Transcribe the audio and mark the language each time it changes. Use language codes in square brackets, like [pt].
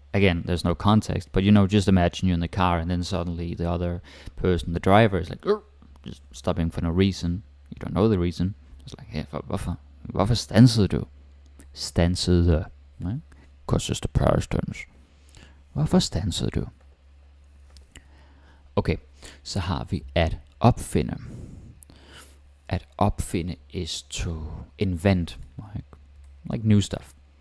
[en] Again, there's no context, but just imagine you're in the car and then suddenly the other person, the driver, is like, just stopping for no reason. You don't know the reason. It's like, hey, [da] hvorfor stansede du? [en] Stansede, right? Because it's the past tense. [da] Hvorfor stansede du? Okay, så har vi at opfinde. At opfinde [en] is to invent, like new stuff.